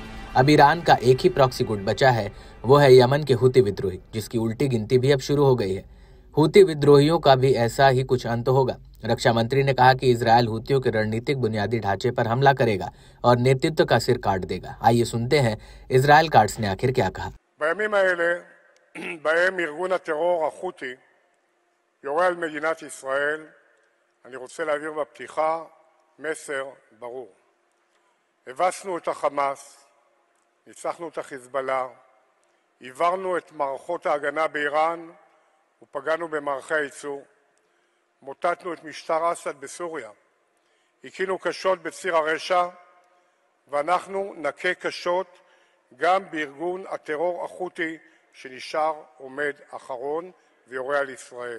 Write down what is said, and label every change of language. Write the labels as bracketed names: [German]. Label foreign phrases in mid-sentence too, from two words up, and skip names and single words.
[Hindi] अब ईरान का एक ही प्रॉक्सी गुट बचा है, वो है यमन के हुती विद्रोही, जिसकी उल्टी गिनती भी अब शुरू हो गई है। हुती विद्रोहियों का भी ऐसा ही कुछ अंत होगा। रक्षा मंत्री ने कहा कि इजरायल हुतियों के रणनीतिक बुनियादी ढांचे पर हमला करेगा और नेतृत्व का सिर काट देगा। आइए सुनते हैं इजरायल कार्ड्स ने आखिर क्या कहा। [Hebrew] בימים האלה בהם ארגון הטרור החותי יורה על מדינת ישראל, אני רוצה להעביר בפתיחה מסר ברור. הבסנו את החמאס, ניצחנו את החיזבאללה, עברנו את מערכות ההגנה באיראן ופגענו במערכי הייצור, מוטטנו את משטר אסד בסוריה, הכינו קשות בציר הרשע, ואנחנו נכה קשות גם בארגון הטרור החותי שנשאר עומד אחרון ויורה על ישראל.